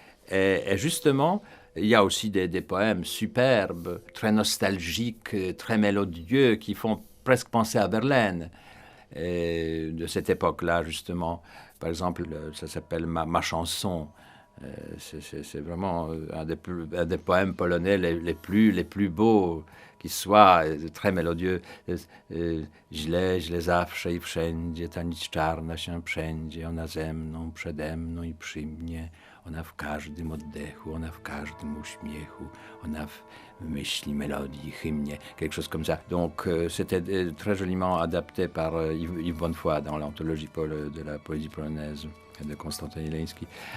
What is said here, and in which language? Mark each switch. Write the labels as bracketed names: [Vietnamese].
[French] Et justement, il y a aussi des poèmes superbes, très nostalgiques, très mélodieux, qui font presque penser à Verlaine, de cette époque-là, justement. Par exemple, ça s'appelle Ma chanson. C'est vraiment un des poèmes polonais les plus beaux qui soient, très mélodieux. [Polish] Źle zawsze I wszędzie, ta nic czarna się wszędzie, ona ze mną, przede mną I przy mnie. Ona w każdym oddechu, ona w każdym uśmiechu, ona w myśli, mélodie, hymnie, [French] quelque chose comme ça. Donc c'était très joliment adapté par Yves Bonnefoy dans l'anthologie de la poésie polonaise de Konstantin Ileński.